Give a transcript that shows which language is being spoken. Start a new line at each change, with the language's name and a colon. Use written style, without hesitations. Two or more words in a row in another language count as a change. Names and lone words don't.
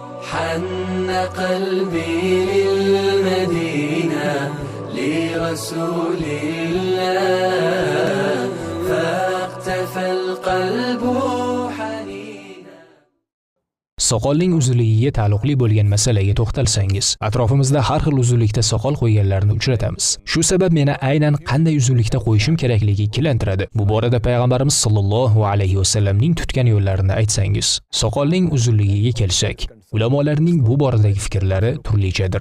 Arabic: حن قلبي للمدينة لرسول الله فاقتفى القلب حنينا.
Uzbek: Soqolning uzunligiga taalluqli bo'lgan masalaga to'xtalsangiz, atrofimizda har xil uzunlikda soqol qo'yganlarni uchratamiz. Shu sabab meni aynan qanday uzunlikda qo'yishim kerakligi ikkilantiradi. Bu borada payg'ambarimiz
Arabic: صلى الله عليه وسلم
Uzbek: tutgan yo'llarini aytsangiz. Soqolning uzunligiga kelsak, ulamolarning bu boradagi fikrlari turlichadir.